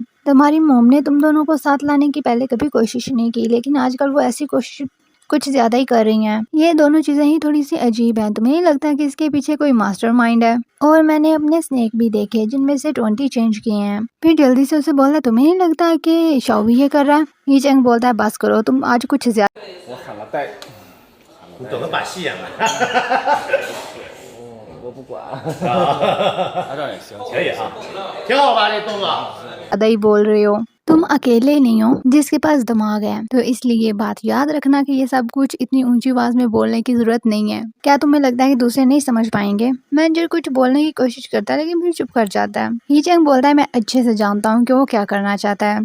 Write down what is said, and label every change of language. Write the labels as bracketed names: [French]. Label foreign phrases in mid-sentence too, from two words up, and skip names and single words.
[Hindi] तुम्हारी मॉम ने तुम दोनों को साथ लाने की पहले कभी कोशिश नहीं की, लेकिन आजकल वो ऐसी कोशिश कुछ ज्यादा ही कर रही हैं। ये दोनों चीजें ही थोड़ी सी अजीब हैं। तुम्हें नहीं लगता कि इसके पीछे कोई मास्टरमाइंड है। और मैंने अपने स्नेक भी देखे जिनमें से 20 चेंज किए हैं। फिर जल्दी से उसे बोला तुम्हें नहीं लगता कि शाओवी ये कर रहा है। ही चैंग बोलता है बस करो, तुम आज कुछ ज्यादा [Chinese] 你懂得把戏演完。我不管。那这样也行，可以啊，挺好吧这动作。 [Hindi] ज्यादा ही बोल रहे हो। तुम अकेले नहीं हो जिसके पास दिमाग है, तो इसलिए ये बात याद रखना कि ये सब कुछ इतनी ऊंची आवाज में बोलने की जरूरत नहीं है। क्या तुम्हें लगता है कि दूसरे नहीं समझ पाएंगे। मैनेजर कुछ बोलने की कोशिश करता है लेकिन फिर चुप कर जाता है। ही चैंग बोलता है मैं अच्छे से जानता हूँ कि वो क्या करना चाहता है।